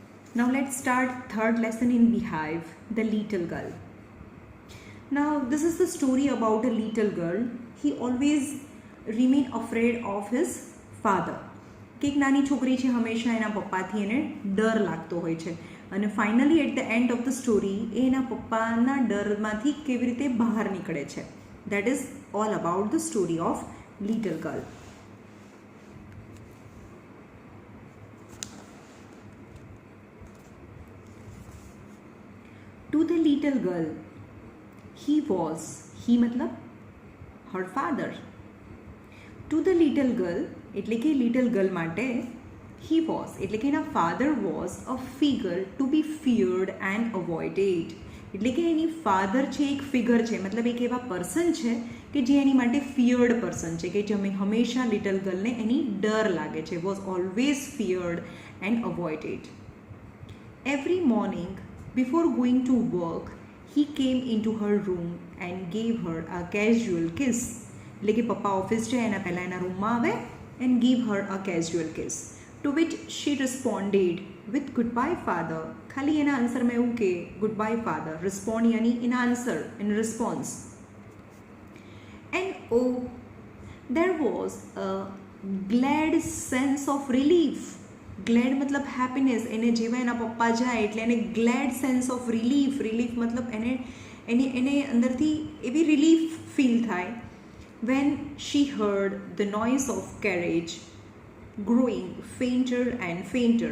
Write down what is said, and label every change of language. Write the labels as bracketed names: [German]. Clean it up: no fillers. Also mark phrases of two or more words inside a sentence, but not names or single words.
[English] Now let's start third lesson in Beehive, the little girl. Now this is the story about a little girl. He always remained afraid of his father. [Gujarati] કે એક નાની છોકરી છે, હંમેશા એના પપ્પાથી એને ડર લાગતો હોય છે અને [English] finally at the end of the story [Gujarati] એ એના પપ્પાના ડરમાંથી કેવી રીતે બહાર નીકળે છે. [English] That is all about the story of little girl. To the little girl, he मतलब her father. To the little girl, [Gujarati] એટલે કે [English] little girl માટે he was, [Gujarati] એટલે કે એના [English] father was a figure to be feared and avoided. [Gujarati] એટલે કે એની father છે એક ફિગર છે, મતલબ એક એવા પર્સન છે કે જે એની માટે [English] feared person [Gujarati] છે, કે જે હંમેશા [English] little girlને [Gujarati] એની ડર લાગે છે. [English] was always feared and avoided. Every morning before going to work, he came into her room and gave her a casual kiss. [Gujarati] એટલે કે પપ્પા ઓફિસ છે એના પહેલાં એના રૂમમાં આવે [English] and give her a casual kiss, to which she responded with goodbye father. [Gujarati] ખાલી એના આન્સરમાં એવું કે [English] goodbye father, respond યાની in answer, in response. And oh, there was a glad sense of relief. [Gujarati] ગ્લેડ મતલબ હેપીનેસ. એને જેવા એના પપ્પા જાય એટલે એને [English] glad sense of relief [Gujarati] મતલબ એને અંદરથી એવી [English] relief feel [Gujarati] થાય. [English] When she heard the noise of carriage growing fainter and fainter.